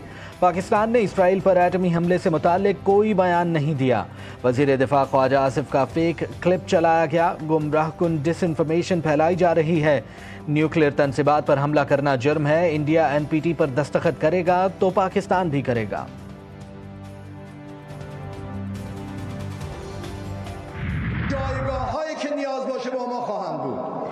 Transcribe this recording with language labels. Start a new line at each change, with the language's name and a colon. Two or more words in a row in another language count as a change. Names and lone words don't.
Urdu: پاکستان نے اسرائیل پر ایٹمی حملے سے متعلق کوئی بیان نہیں دیا۔ وزیر دفاع خواجہ آصف کا
English: fake clip
Urdu: چلایا گیا، گمراہ کن ڈس انفارمیشن پھیلائی جا رہی ہے، نیوکلیئر تنصیبات پر حملہ کرنا جرم ہے، انڈیا NPT پر دستخط کرے گا تو پاکستان بھی کرے گا۔
Persian: جایگاه‌هایی که نیاز باشه با ما خواهم بود.